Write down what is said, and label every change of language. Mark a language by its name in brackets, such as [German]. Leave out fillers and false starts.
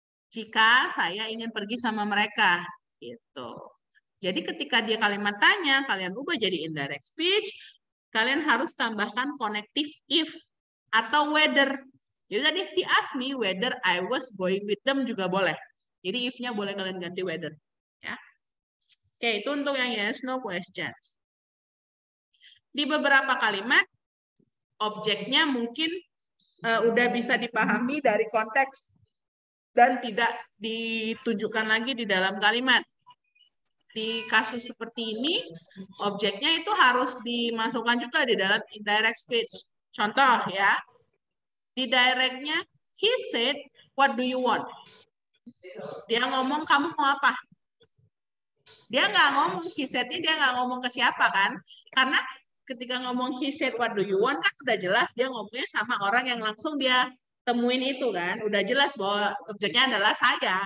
[Indonesian] jika saya ingin pergi sama mereka. Gitu. Jadi ketika dia kalimat tanya, kalian ubah jadi indirect speech, kalian harus tambahkan connective if atau whether. Jadi tadi [English] she asked me whether I was going with them [Indonesian] juga boleh. Jadi if-nya boleh kalian ganti whether. Ya. Oke, itu untuk yang yes, no questions. Di beberapa kalimat, objeknya mungkin udah bisa dipahami dari konteks dan tidak ditunjukkan lagi di dalam kalimat. Di kasus seperti ini, objeknya itu harus dimasukkan juga di dalam indirect speech. Contoh ya, di directnya, [English] he said, what do you want? [Indonesian] Dia ngomong, kamu mau apa? Dia nggak ngomong, he said-nya dia nggak ngomong ke siapa kan? Karena ketika ngomong [English] he said, what do you want, [Indonesian] kan udah jelas dia ngomongnya sama orang yang langsung dia temuin itu kan. Udah jelas bahwa objeknya adalah saya.